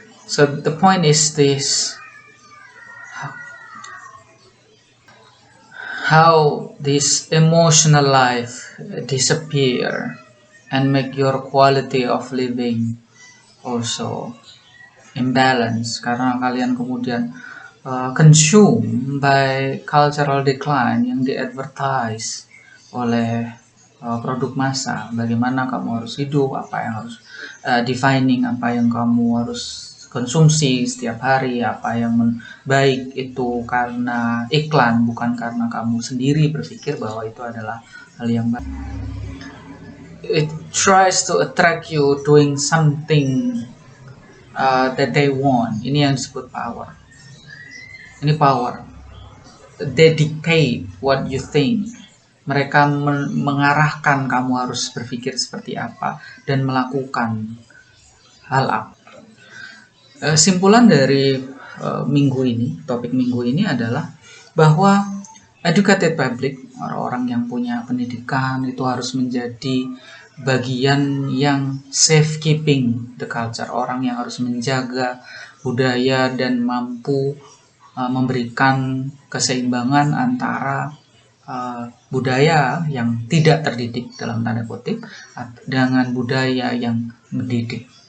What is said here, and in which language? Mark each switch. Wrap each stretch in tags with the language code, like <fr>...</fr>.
<en>So the point is this: how this emotional life disappear and make your quality of living also imbalance,</en> <id>karena kalian kemudian</id> <en>consumed by cultural decline</en> <id>yang di-advertise oleh produk massa. Bagaimana kamu harus hidup, apa yang harus defining, apa yang kamu harus konsumsi setiap hari, apa yang baik itu karena iklan, bukan karena kamu sendiri berpikir bahwa itu adalah hal yang baik.</id> <en>It tries to attract you doing something that they want.</en> <id>Ini yang disebut power. Ini power.</id> <en>They dictate what you think.</en> <id>Mereka mengarahkan kamu harus berpikir seperti apa dan melakukan hal apa. Simpulan dari minggu ini, topik minggu ini adalah bahwa</id> <en>educated public,</en> <id>orang-orang yang punya pendidikan itu harus menjadi bagian yang</id> <en>safekeeping the culture,</en> <id>orang yang harus menjaga budaya dan mampu memberikan keseimbangan antara budaya yang tidak terdidik dalam tanda kutip dengan budaya yang mendidik.</id>